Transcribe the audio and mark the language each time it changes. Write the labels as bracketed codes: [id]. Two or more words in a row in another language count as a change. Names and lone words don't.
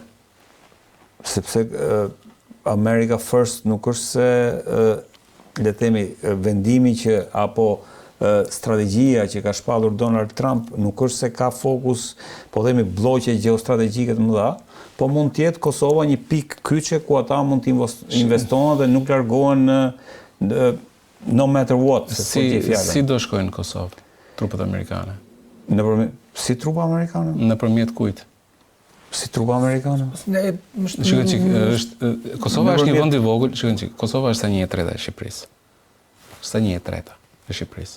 [sq] Sepse America First nuk është se le të themi vendimi që apo strategjia që ka shpallur Donald Trump nuk është se ka fokus, po themi blloqe gjeostrategjike të mëdha, po mund të jetë Kosova një pikë kyçe ku ata mund të investohen dhe nuk largohen [en] no matter what. [sq] Si do shkojnë në Kosovë trupet amerikane? Si trupa amerikane? Nëpërmjet kujt? Si trupa amerikane? Kosova është një vend i vogël, Kosova është sa 1/3 e Shqipërisë. Sa 1/3 e Shqipërisë.